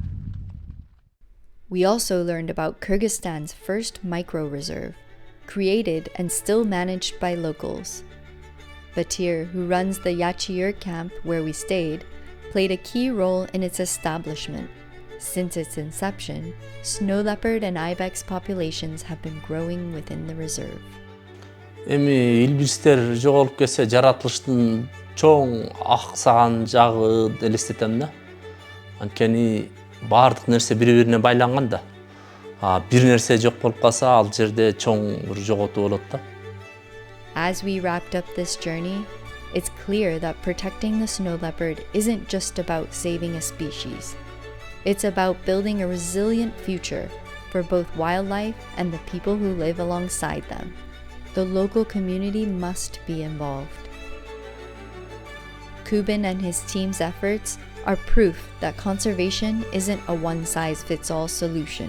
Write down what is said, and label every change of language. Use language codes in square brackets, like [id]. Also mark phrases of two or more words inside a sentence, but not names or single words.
[en] We also learned about Kyrgyzstan's first micro reserve, created and still managed by locals. Batir, who runs the Yachir camp where we stayed, played a key role in its establishment. Since its inception, snow leopard and ibex populations have been growing within the reserve. [ky] Эми илбирстер жоголуп кетсе жаратылыштын чоң аксаган жагы элестетем да. Анткени баардык нерсе бири-бирине байланган да. Бир нерсе жок болуп калса ал жерде чоң бир жоготуу болот да. [en] As we wrapped up this journey, it's clear that protecting the snow leopard isn't just about saving a species. It's about building a resilient future for both wildlife and the people who live alongside them. The local community must be involved. Kuban and his team's efforts are proof that conservation isn't a one-size-fits-all solution.